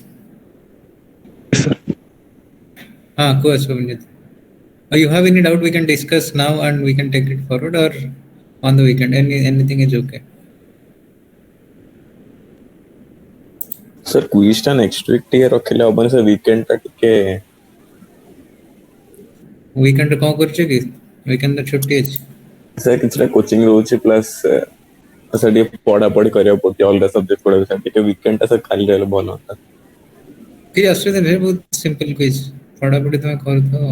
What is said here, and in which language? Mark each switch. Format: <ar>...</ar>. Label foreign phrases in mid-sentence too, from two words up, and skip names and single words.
<en>Yes, sir. Course, Govinjit. You have any doubt? We can discuss now and we can take it forward, or on the weekend. Anything is okay.</en> <or>Sir, quiz टा</or> <en>next week</en> <or>ଟିକେ ରଖିଲେ ହବନି sir, weekend ଟା ଟିକେ Weekend କଣ କରୁଛ କି? Weekend ତ ଛୁଟି ଅଛି. sir କିଛିଟା coaching ରହୁଛି</or> <en>plus sir</en> <or>ଟିକେ ପଢାପଢି କରିବାକୁ ପଡୁଛି ଅଲଗା subject ଗୁଡା sir ଟିକେ weekend ଟା sir ଖାଲି ରହିଲେ ଭଲ ହୁଅନ୍ତା। କିଛି ଅସୁବିଧା ନାହିଁ, ବହୁତ</or> <en>simple quiz.</en> <or>ପଢାପଢି ତମେ କରୁଥାଅ।</or>